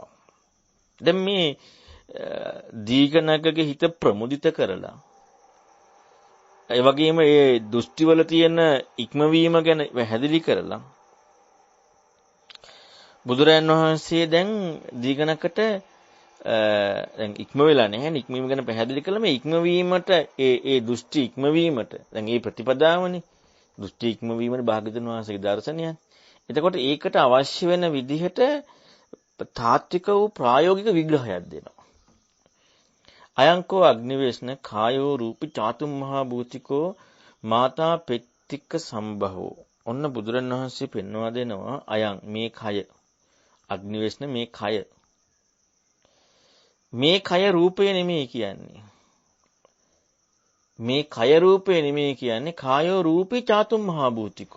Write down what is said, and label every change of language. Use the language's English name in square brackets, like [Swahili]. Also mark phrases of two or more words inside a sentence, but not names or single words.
[Sinhala] දැන් මේ දීඝනගගේ හිත ප්‍රමුදිත කරලා ඒ වගේම ඒ දෘෂ්ටිවල තියෙන ඉක්මවීම ගැන පැහැදිලි කරලා බුදුරජාණන් වහන්සේ දැන් දීඝනකට දැන් ඉක්ම වෙලා නැහැ නේ ඉක්මවීම ගැන පැහැදිලි කළා මේ ඉක්මවීමට ඒ දෘෂ්ටි ඉක්මවීමට දැන් මේ ප්‍රතිපදාවනේ දෘෂ්ටි ඉක්මවීමනේ භාග්‍යවතුන් වහන්සේගේ දර්ශනයයි. එතකොට ඒකට අවශ්‍ය වෙන විදිහට තාත්වික වූ ප්‍රායෝගික විග්‍රහයක් දෙනවා. [Pali] අයංකෝ අග්නිවේශන කායෝ රූපි චාතුම් මහා භූතිකෝ මාතා පෙත්තික සම්භවෝ. [Sinhala] ඔන්න බුදුරණවහන්සේ පෙන්වා දෙනවා අයං මේ කය අග්නිවේශන මේ කය මේ කය රූපය නෙමෙයි කියන්නේ. මේ කය රූපය නෙමෙයි කියන්නේ [Pali] කායෝ රූපී චාතුම් මහා භූතිකෝ.